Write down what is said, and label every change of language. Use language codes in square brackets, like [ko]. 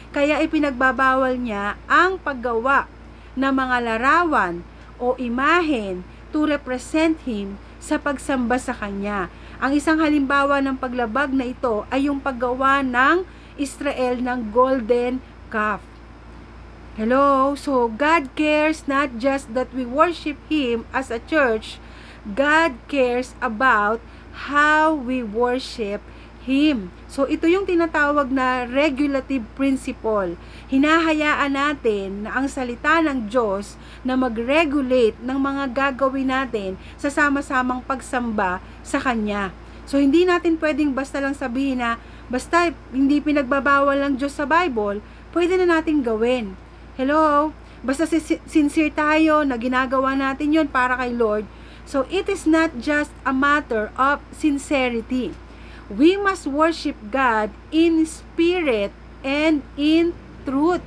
[tl] Kaya ipinagbabawal niya ang paggawa ng mga larawan o imahen [en] to represent Him [tl] sa pagsamba sa Kanya. Ang isang halimbawa ng paglabag na ito ay yung paggawa ng Israel ng golden calf. [en] Hello? So, God cares not just that we worship Him as a church, God cares about how we worship Him. [tl] So, ito yung tinatawag na regulative principle. Hinahayaan natin na ang salita ng Diyos na mag-regulate ng mga gagawin natin sa sama-samang pagsamba sa Kanya. So, hindi natin pwedeng basta lang sabihin na basta hindi pinagbabawal ng Diyos sa Bible, pwede na natin gawin. Hello? Basta sincere tayo na ginagawa natin yon para kay Lord. [en] So, it is not just a matter of sincerity. We must worship God in spirit and in truth.